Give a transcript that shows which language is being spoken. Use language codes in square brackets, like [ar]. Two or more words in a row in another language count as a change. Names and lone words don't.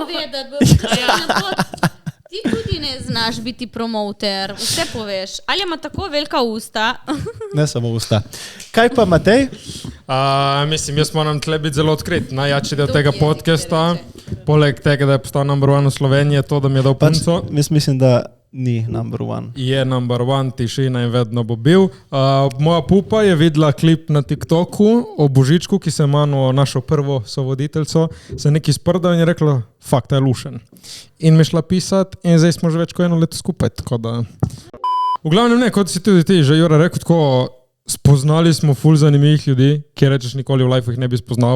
[sl] povedati, ti tudi ne znaš biti promoter, vse poveš. Ali ima tako velika usta? Ne samo usta. Kaj pa Matej? Mislim, jaz moram tle biti zelo odkrit. Najjači del To tega je, podcasta, če poleg tega, da je postal [en] number one [sl] v Sloveniji, je to, da mi je dal Pač, punco. mislim, da ni [en] number one. [sl] Je [en] number one, [sl] tišina in vedno bo bil. Moja pupa je videla klip na TikToku o Božičku, ki se je manjal našo prvo sovoditeljco, se je nekaj sprdal in je rekla, fakt, je lušen. In mi je šla pisati in zdaj smo že več kot 1 leto skupaj. Tako da. V glavnem ne, kot si tudi ti, že Jura rekel, tako spoznali smo ful zanimivih ljudi, ki rečeš nikoli v lifeu jih ne bi spoznal.